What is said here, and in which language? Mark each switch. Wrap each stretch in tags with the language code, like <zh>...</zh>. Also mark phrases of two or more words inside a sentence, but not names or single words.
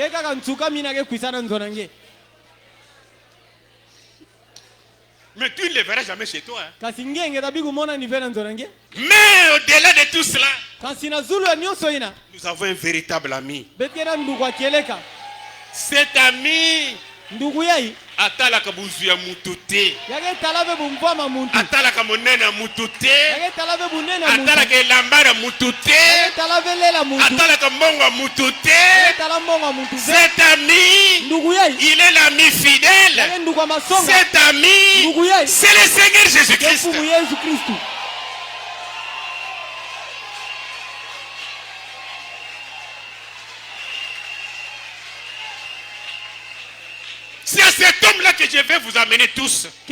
<fr>Mais tu ne les verras jamais chez toi. Mais au-delà de tout cela, nous avons un véritable ami. Cet ami</fr> <ln>atalaka buzu ya mutu te, atalaka monene ya mutu te, atalaka elamba ya mutu te, atalaka mbongo ya mutu te.</ln> <fr>Cet ami, il est l'ami fidèle. Cet ami, c'est le Seigneur Jésus-Christ. C'est à cet homme-là que je vais vous amener tous.</fr>